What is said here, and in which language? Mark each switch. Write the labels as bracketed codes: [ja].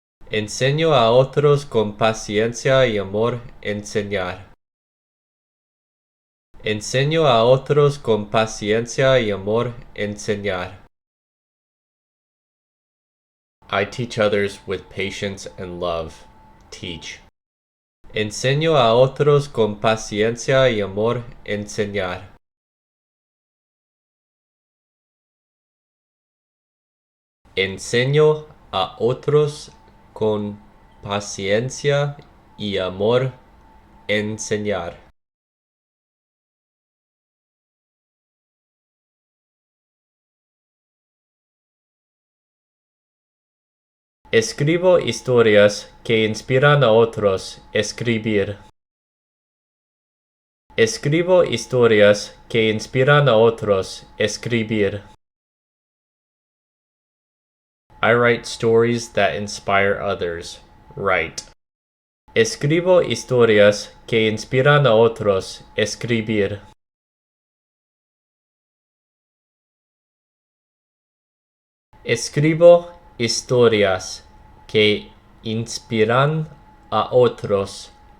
[es] Enseño a otros con paciencia y amor. Enseñar. Enseño a otros con paciencia y amor. Enseñar. [en] I teach others with patience and love. Teach. [es] Enseño a otros con paciencia y amor. Enseñar. Enseño a otros con paciencia y amor. Enseñar. Escribo historias que inspiran a otros. Escribir. Escribo historias que inspiran a otros. Escribir. [en] I write stories that inspire others. Write. [es] Escribo historias que inspiran a otros. Escribir. Escribo historias que inspiran a otros.